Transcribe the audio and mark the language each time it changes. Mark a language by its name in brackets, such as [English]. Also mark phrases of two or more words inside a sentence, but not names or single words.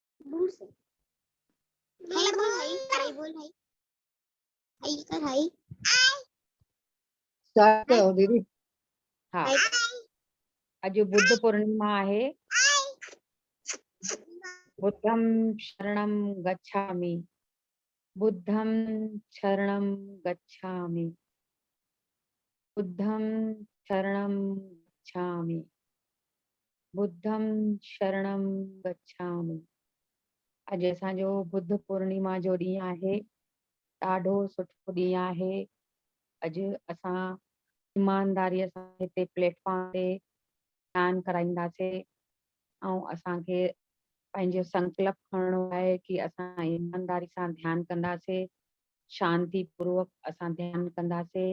[Hindi] दूर से हाई बोल, हाई बोल, हाई हाई कर, हाई स्टार्ट करो दीदी। हाँ, हाई आज बुद्ध पूर्णिमा है। [Sanskrit] बुद्धं शरणं गच्छामि, बुद्धं शरणं गच्छामि, बुद्धं शरणं गच्छामि, बुद्धं शरणं गच्छामि। [Sindhi] अॼु असांजो बुद्ध पूर्णिमा जो ॾींहुं आहे। ॾाढो सुठो ॾींहुं आहे। अॼु असां ईमानदारीअ सां हिते प्लेटफॉर्म ते ध्यानु कराईंदासीं ऐं असांखे पंहिंजो संकल्प खणणो आहे कि असां ईमानदारी सां ध्यानु कंदासीं, शांति पूर्वक असां ध्यानु कंदासीं।